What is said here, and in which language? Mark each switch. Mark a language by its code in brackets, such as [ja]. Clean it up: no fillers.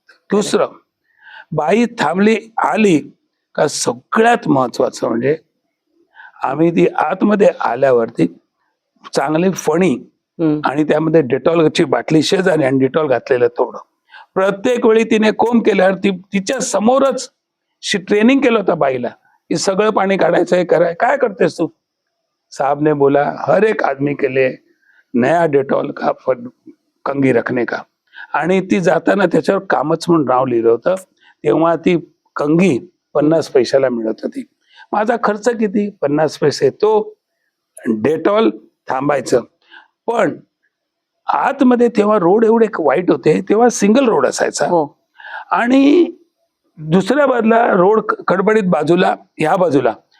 [mr] दुसरं, बाई थांबली, आली का सगळ्यात महत्वाचं म्हणजे आम्ही ती आतमध्ये आल्यावरती चांगली फणी आणि त्यामध्ये डेटॉलची बाटली शेजारी आणि डेटॉल घातलेलं थोडं. प्रत्येक वेळी तिने कोंब केल्यावर तिच्या समोरच ट्रेनिंग केलं होतं बाईला की सगळं पाणी काढायचं, हे कराय. काय करतेस तू? [hi] साहब ने बोला हर एक आदमी के लिए नया डेटॉल का कंगी रखने का. [mr] आणि ती जाताना त्याच्यावर कामच म्हणून नाव लिहिलं होतं. तेव्हा ती कंगी 50 पैशाला मिळत होती. माझा खर्च किती? 50 पैसे. तो डेटॉल थांबायचं. पण आतमध्ये तेव्हा रोड एवढे वाईट होते, तेव्हा सिंगल रोड असायचा आणि दुसऱ्या बाजूला रोड खडबडीत बाजूला, ह्या बाजूला.